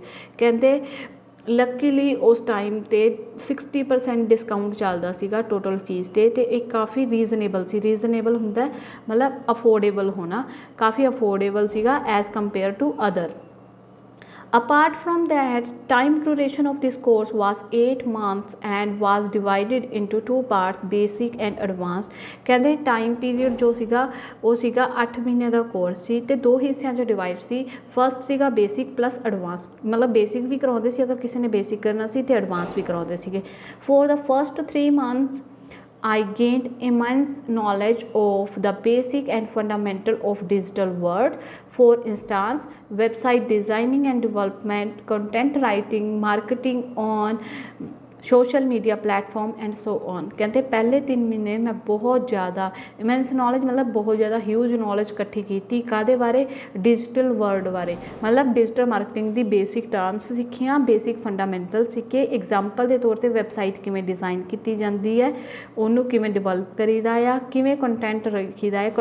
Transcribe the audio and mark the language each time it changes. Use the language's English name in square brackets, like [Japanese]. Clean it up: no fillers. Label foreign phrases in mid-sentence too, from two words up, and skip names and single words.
[Punjabi] ਕਹਿੰਦੇ ਲੱਕੀਲੀ ਉਸ ਟਾਈਮ 'ਤੇ 60% ਡਿਸਕਾਊਂਟ ਚੱਲਦਾ ਸੀਗਾ [English] total fees [Punjabi] 'ਤੇ, ਅਤੇ ਇਹ ਕਾਫੀ ਰੀਜ਼ਨੇਬਲ ਸੀ। ਰੀਜ਼ਨੇਬਲ ਹੁੰਦਾ ਮਤਲਬ ਅਫੋਰਡੇਬਲ ਹੋਣਾ, ਕਾਫੀ ਅਫੋਰਡੇਬਲ ਸੀਗਾ [English] as compare to other. Apart from that, time duration of this course was 8 months and was divided into 2 parts, basic and advanced। [Punjabi] ਕਹਿੰਦੇ [English] time period [Punjabi] ਜੋ ਸੀਗਾ ਉਹ ਸੀਗਾ 8 ਮਹੀਨੇ ਦਾ ਕੋਰਸ ਸੀ ਅਤੇ 2 ਹਿੱਸਿਆਂ 'ਚ ਡਿਵਾਈਡ ਸੀ। ਫਸਟ ਸੀਗਾ [English] basic plus advance, [Punjabi] ਮਤਲਬ ਬੇਸਿਕ ਵੀ ਕਰਾਉਂਦੇ ਸੀ ਅਗਰ ਕਿਸੇ ਨੇ ਬੇਸਿਕ ਕਰਨਾ ਸੀ, ਅਤੇ ਐਡਵਾਂਸ ਵੀ ਕਰਾਉਂਦੇ ਸੀਗੇ। [English] for the first 3 months I gained immense knowledge of the basic and fundamental of digital world। For instance, website designing and development, content writing, marketing on social media platform and so on। [Punjabi] ਕਹਿੰਦੇ ਪਹਿਲੇ 3 ਮਹੀਨੇ ਮੈਂ ਬਹੁਤ ਜ਼ਿਆਦਾ [English] immense knowledge, [Punjabi] ਮਤਲਬ ਬਹੁਤ ਜ਼ਿਆਦਾ [English] huge knowledge [Punjabi] ਇਕੱਠੀ ਕੀਤੀ। ਕਾਹਦੇ ਬਾਰੇ? [English] digital world [Punjabi] ਬਾਰੇ, ਮਤਲਬ [English] digital marketing [Punjabi] ਦੀ [English] basic terms [Punjabi] ਸਿੱਖੀਆਂ, [English] basic fundamental [Punjabi] ਸਿੱਖੇ। ਐਗਜ਼ਾਮਪਲ ਦੇ ਤੌਰ 'ਤੇ ਵੈਬਸਾਈਟ ਕਿਵੇਂ ਡਿਜ਼ਾਈਨ ਕੀਤੀ ਜਾਂਦੀ ਹੈ, ਉਹਨੂੰ ਕਿਵੇਂ ਡਿਵੈਲਪ ਕਰੀਦਾ ਆ, ਕਿਵੇਂ ਕੰਟੈਂਟ ਰੱਖੀਦਾ ਹੈ।